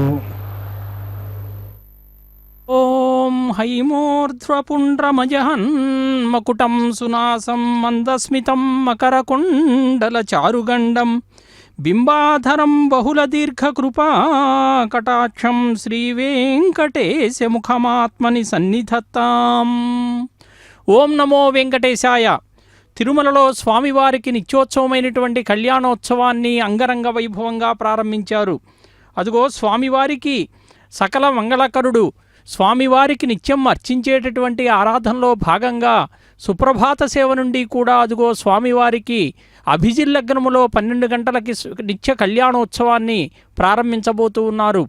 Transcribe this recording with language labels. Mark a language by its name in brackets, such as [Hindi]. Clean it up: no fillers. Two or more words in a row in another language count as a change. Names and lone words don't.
[Sanskrit] ओम हैमोर्ध्वपुण्ड्रमजहन् मकुटं सुनासं मन्दस्मितं मकरकुण्डलचारुगण्डं बिम्बाधरं बहुलदीर्घकृपाकटाक्षं श्रीवेङ्कटेशमुखमात्मनि सन्निधत्ताम्. ఓం నమో వెంకటేశాయ. [Telugu] తిరుమలలో స్వామివారికి నిత్యోత్సవమైనటువంటి కళ్యాణోత్సవాన్ని అంగరంగ వైభవంగా ప్రారంభించారు. అదిగో స్వామివారికి సకల మంగళకరుడు, స్వామివారికి నిత్యం అర్చించేటటువంటి ఆరాధనలో భాగంగా సుప్రభాత సేవ నుండి కూడా అదిగో స్వామివారికి అభిజిల్లగ్నములో 12 గంటలకి నిత్య కళ్యాణోత్సవాన్ని ప్రారంభించబోతూ ఉన్నారు.